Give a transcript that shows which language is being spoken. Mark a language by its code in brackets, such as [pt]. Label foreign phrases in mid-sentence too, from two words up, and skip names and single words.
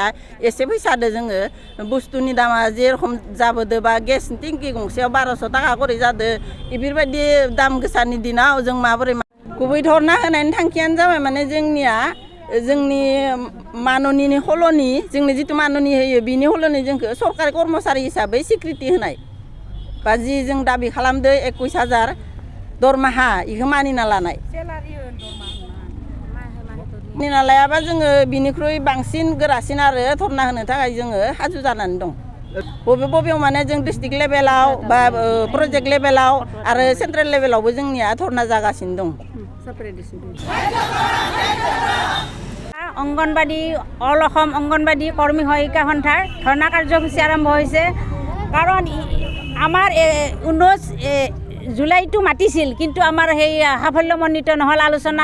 [brx] एसे फैसादो जोङो बुस्थुनि दामा जेरखम जाबोदो बा [en] gas tank [brx] गंसेयाव 1200 थाखा करि जादो, बेफोरबायदि दाम गोसानि दिनाव जों माबोरै गुबै धरना होनायनि थांखियानो जाबाय माने जोंनि माननिनि हल'नि जोंनो जिथु माननि होयो बिनि हल'नि जोंखौ सरकारि कर्मचारि हिसाबै स्वीकृति होनाय बा जि जों दाबि खालामदो 21,000 दरमाहा बेखौ मानिना लानाय। मानिना लायाबा जोङो बिनिख्रुइ बांसिन गोरासिन आरो धरना होनो थाखाय जोङो हाजु जानानै दं। बबेयाव माने जों [en] district levelाव [brx] बा [en] project levelाव [brx] आरो [en] central levelावबो [brx] जोंनिया धरना जागासिनो दं। [as] অংগনবাদী অল অসম অংগনবাদী কৰ্মী সহায়িকা সন্থাৰ ধৰ্ণা কাৰ্যসূচী আৰম্ভ হৈছে। কাৰণ আমাৰ 19 জুলাইটো মাতিছিল, কিন্তু আমাৰ সেই সাফল্যমণ্ডিত নহ'ল আলোচনা।